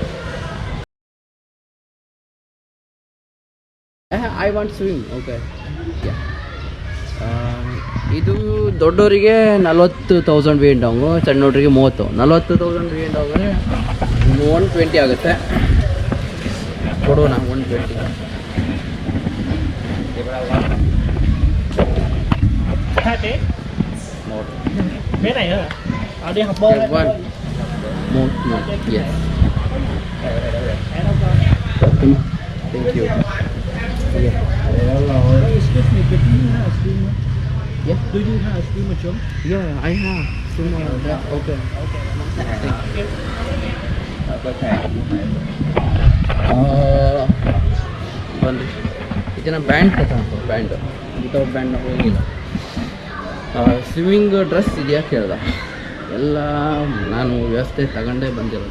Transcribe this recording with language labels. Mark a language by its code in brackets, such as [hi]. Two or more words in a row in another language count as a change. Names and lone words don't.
[en] I want swing. [kn] ಓಕೆ, ಇದು ದೊಡ್ಡವರಿಗೆ 40,000 ವಿ ಎನ್ ಡಾಂಗು, ಸಣ್ಣವರಿಗೆ 30. 40,000 ವಿ ಎನ್ ಡಾಂಗ್ 120 ಆಗುತ್ತೆ. ಕೊಡೋಣ 120. [vi] Bé này hả? Đi học bơi. Một. [en] Yes. Thank you. Yeah. Excuse me, but do you have a swimmer? Yeah. Do you have a swimmer jump? Yeah, I have. Yeah. [kn] Okay. ಬನ್ರಿ, ಇದನ್ನ ಬ್ಯಾಂಡ್ ಕಟ್ಟಾಕ. [en] band without band [kn] ಹೋಗಿಲ್ಲ. [en] swimming dress [kn] ಇದೆಯಾ ಕೇಳ್ದ. ಎಲ್ಲ ನಾನು ವ್ಯವಸ್ಥೆ ತಗೊಂಡೇ ಬಂದಿರೋದು.